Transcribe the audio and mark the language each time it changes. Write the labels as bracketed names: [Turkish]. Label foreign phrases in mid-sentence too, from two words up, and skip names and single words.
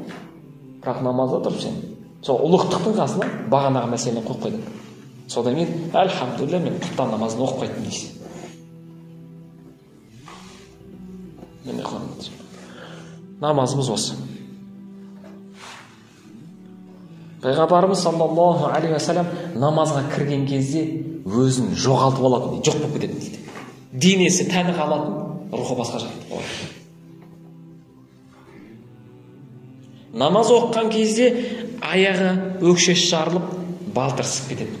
[Kazakh] Бірақ намазда тұрып сен сол ұлықтықтың қасына бағанағы мәселені қойып қойдың. Содан кейін, әлхамдулилля, мен құптан намазын оқып қайттым дейсің. Міне қойыңыз. Намазымыз осы. Пайғамбарымыз [Arabic] صلى الله عليه وسلم [Kazakh] намазға кірген кезде өзін жоғалтып алатын дейді, жоқ болып кететін дейді. Денесі тәні қалатын, рухы басқа жақта. Намаз оқыған кезде аяғы өкшесі жарылып, балтырсып кетеді.